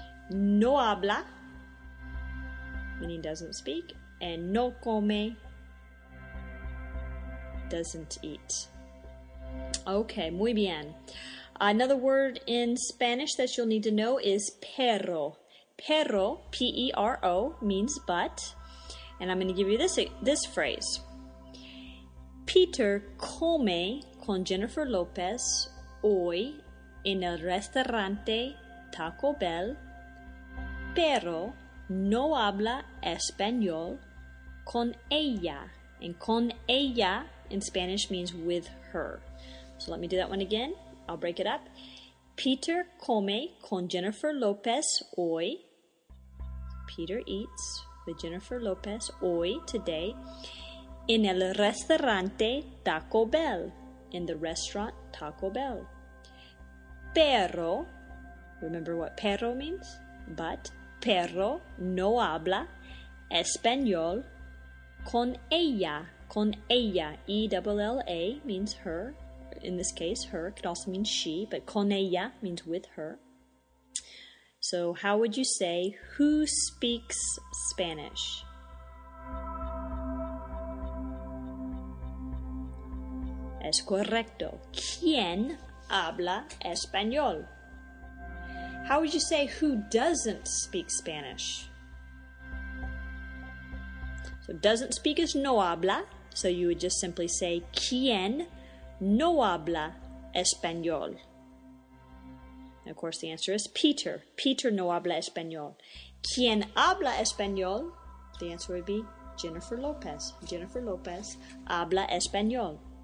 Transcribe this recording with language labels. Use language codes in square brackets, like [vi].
[es] No habla, [en] meaning doesn't speak, and [es] no come, [en] doesn't eat. Okay, [es] muy bien. [en] Another word in Spanish that you'll need to know is perro. Perro, P-E-R-O, means but, and I'm going to give you this phrase. [es] Peter come con Jennifer Lopez hoy en el restaurante Taco Bell, pero no habla español con ella. [en] And [es] con ella [en] in Spanish means with her. So let me do that one again. I'll break it up. Peter [es] come con Jennifer Lopez hoy. [en] Peter eats with Jennifer Lopez hoy, today, [es] en el restaurante Taco Bell. [en] In the restaurant Taco Bell. Pero, remember what perro means? [es] But, perro no habla español con ella. [en] Con ella, E-double-L-A means her. In this case, her could also mean she, but [es] con ella [en] means with her. So how would you say, who speaks Spanish? [es] Es correcto. ¿Quién habla español? [en] How would you say, who doesn't speak Spanish? So doesn't speak is [es] no habla. [en] So you would just simply say, [es] ¿Quién no habla español? [en] And of course, the answer is Peter. [es] Peter no habla español. ¿Quién habla español? [en] The answer would be Jennifer Lopez. [es] Jennifer Lopez habla español.